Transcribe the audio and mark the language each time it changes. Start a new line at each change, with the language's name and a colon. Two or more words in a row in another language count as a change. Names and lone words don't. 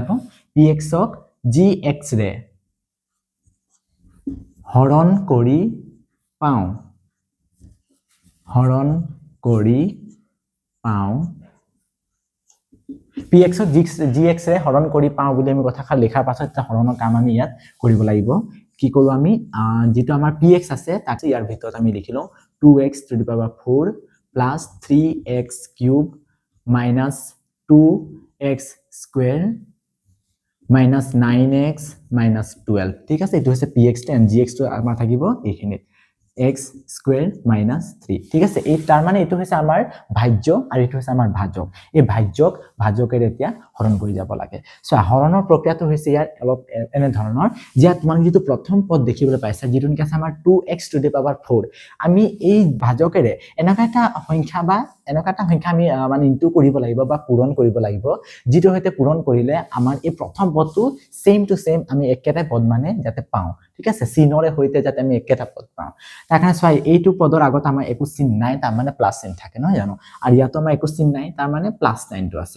Assamese: px ক gx ৰে হৰণ কৰি পাও px ক gx ৰে হৰণ কৰি পাও বুলি আমি কথাষাৰ লেখাৰ পাছত এটা হৰণৰ কাম আমি ইয়াত কৰিব লাগিব। কি কৰো আমি যেটো আমাৰ px আছে তাক ইয়াৰ ভিতৰত আমি লিখিলো
English: 2x to the power 4 plus 3x cube minus 2x square minus 9x minus 12
Assamese: ঠিক আছে। এটো হৈছে px টো and gx টো আমাৰ থাকিব এইখিনিত x square minus 3 ঠিক আছে। এই তাৰ মানে এটো হৈছে আমাৰ ভাজ্য আৰু এটো হৈছে আমাৰ ভাজক। এই ভাজকেৰে এতিয়া হৰণ কৰি যাব লাগে। সো হৰণৰ প্ৰক্ৰিয়াটো হৈছে ইয়াৰ অলপ এনে ধৰণৰ যে তোমাক যেটো প্ৰথম পদ দেখিবলৈ পাইছা যেটো কি আছে আমাৰ
English: 2x to the power 4
Assamese: আমি এই ভাজকেৰে এনেকা এটা সংখ্যা আমি মানে ইনটু কৰিব লাগিব বা পূৰণ কৰিব লাগিব যেটো হতে পূৰণ কৰিলে আমাৰ এই প্ৰথম পদটো
English: same to same
Assamese: আমি একেটা পদ মানে যাতে পাও। ঠিক আছে, চিনৰে হইতে যাতে আমি একেটা পদ পাও। তাৰ কাৰণে চাই এইটো পদৰ আগত আমাৰ একো চিন নাই তাৰ মানে প্লাস চিন থাকে নহয় জানো, আৰু ইয়াতো আমাৰ একো চিন নাই তাৰ মানে
English: plus sign
Assamese: আছে।